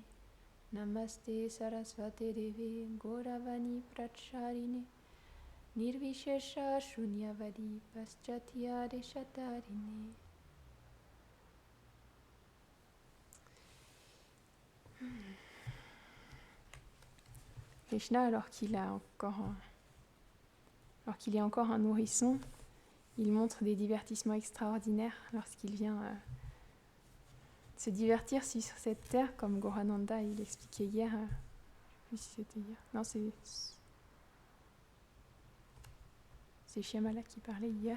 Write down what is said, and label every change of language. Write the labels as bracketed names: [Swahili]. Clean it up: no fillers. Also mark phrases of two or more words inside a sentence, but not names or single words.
[Sanskrit] नमस्ते सरस्वते देवे गौरवाणी प्रचारिणे निर्विशेष शून्यवादी पाश्चात्य देशतारिणे. [French] Krishna, alors qu'il est encore un nourrisson, il montre des divertissements extraordinaires lorsqu'il vient se divertir sur cette terre, comme Gaurananda il expliquait hier. Je sais plus si c'était hier. Non, c'est Shyamala qui parlait hier.